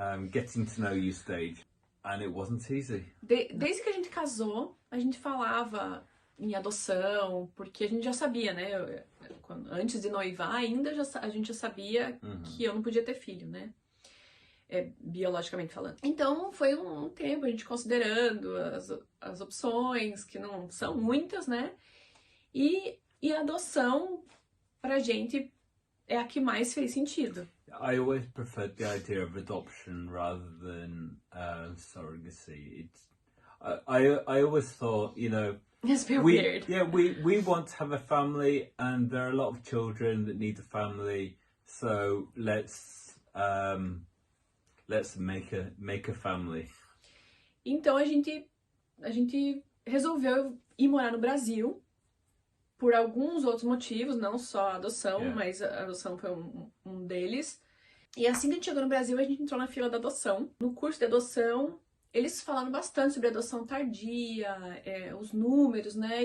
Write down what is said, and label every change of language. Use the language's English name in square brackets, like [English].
[English] Getting to know you stage, and it wasn't easy. [Portuguese] Desde que a gente casou, a gente falava em adoção, porque a gente já sabia, né? Antes de noivar ainda, a gente já sabia que eu não podia ter filho, né? Biologicamente falando. Então foi um tempo a gente considerando as opções, que não são muitas, né? E a adoção pra gente é a que mais fez sentido. [English] I always preferred the idea of adoption rather than surrogacy. I always thought, you know, It's a bit weird. Yeah, we want to have a family, and there are a lot of children that need a family, so let's make a family. [Portuguese] Então a gente resolveu ir morar no Brasil por alguns outros motivos, não só a adoção, mas a adoção foi um deles. E assim que a gente chegou no Brasil, a gente entrou na fila da adoção. No curso de adoção, eles falaram bastante sobre adoção tardia, os números, né?